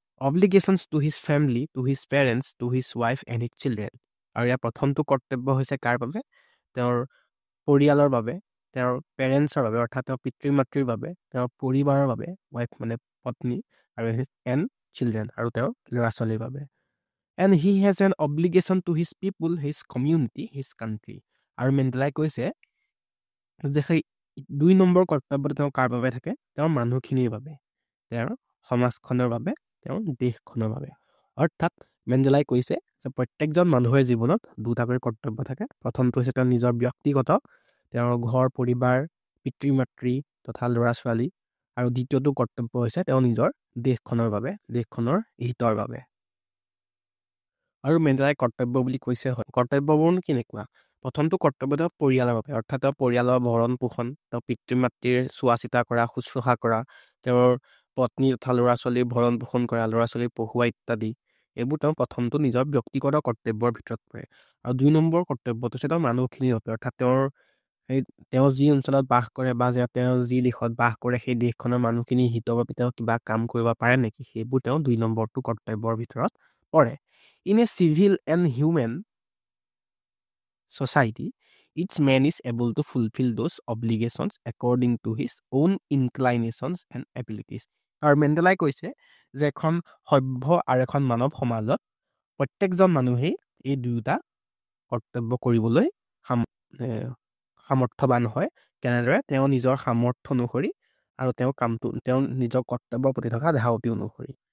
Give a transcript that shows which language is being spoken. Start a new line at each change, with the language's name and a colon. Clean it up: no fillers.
English: Obligations to his family, to his parents, to his wife and his children.
Assamese: আৰু ইয়াৰ প্ৰথমটো কৰ্তব্য হৈছে কাৰ বাবে? তেওঁৰ পৰিয়ালৰ বাবে, তেওঁৰ পেৰেণ্টছৰ বাবে অৰ্থাৎ তেওঁৰ পিতৃ মাতৃৰ বাবে, তেওঁৰ পৰিবাৰৰ বাবে, ৱাইফ মানে পত্নী আৰু এণ্ড চিলড্ৰেন আৰু তেওঁৰ ল'ৰা ছোৱালীৰ বাবে।
English: And he has an obligation to his people, his community, his country.
Assamese: আৰু মেণ্ডেলাই কৈছে যে সেই 2 নম্বৰ কৰ্তব্যটো তেওঁ কাৰ বাবে থাকে? তেওঁৰ মানুহখিনিৰ বাবে, তেওঁৰ সমাজখনৰ বাবে, তেওঁৰ দেশখনৰ বাবে। অৰ্থাৎ মেণ্ডেলাই কৈছে যে প্ৰত্যেকজন মানুহৰ জীৱনত দুটাকৈ কৰ্তব্য থাকে। প্ৰথমটো হৈছে তেওঁৰ নিজৰ ব্যক্তিগত, তেওঁৰ ঘৰ পৰিবাৰ, পিতৃ মাতৃ তথা ল'ৰা ছোৱালী, আৰু দ্বিতীয়টো কৰ্তব্য হৈছে তেওঁ নিজৰ দেশখনৰ বাবে, দেশখনৰ হিতৰ বাবে। আৰু মেণ্ডেলাই কৰ্তব্য বুলি কৈছে হয়, কৰ্তব্যবোৰ কেনেকুৱা? প্ৰথমটো কৰ্তব্য তেওঁ পৰিয়ালৰ বাবে, অৰ্থাৎ তেওঁৰ পৰিয়ালৰ ভৰণ পোষণ, তেওঁ পিতৃ মাতৃৰ চোৱা চিতা কৰা, শুশ্ৰূষা কৰা, তেওঁৰ পত্নী তথা ল'ৰা ছোৱালীৰ ভৰণ পোষণ কৰা, ল'ৰা ছোৱালীক পঢ়ুৱা ইত্যাদি। এইবোৰ তেওঁ প্ৰথমটো নিজৰ ব্যক্তিগত কৰ্তব্যৰ ভিতৰত পৰে। আৰু 2 নম্বৰ কৰ্তব্যটো হৈছে তেওঁৰ মানুহখিনিৰ বাবে, অৰ্থাৎ তেওঁ যি অঞ্চলত বাস কৰে বা তেওঁ যি দেশত বাস কৰে সেই দেশখনৰ মানুহখিনিৰ হিতৰ বাবে তেওঁ কিবা কাম কৰিব পাৰে নেকি, সেইবোৰ তেওঁ 2 নম্বৰটো কৰ্তব্যৰ ভিতৰত পৰে।
English: In a civil and human society, each man is able to fulfill those obligations according to his own inclinations and abilities.
Assamese: আৰু মেণ্ডেলাই কৈছে যে এখন সভ্য আৰু এখন মানৱ সমাজত প্ৰত্যেকজন মানুহেই এই দুয়োটা কৰ্তব্য কৰিবলৈ সামৰ্থ্যৱান হয়। কেনেদৰে? তেওঁ নিজৰ সামৰ্থ্য অনুসৰি আৰু তেওঁ নিজৰ কৰ্তব্যৰ প্ৰতি থকা ধাউতি অনুসৰি।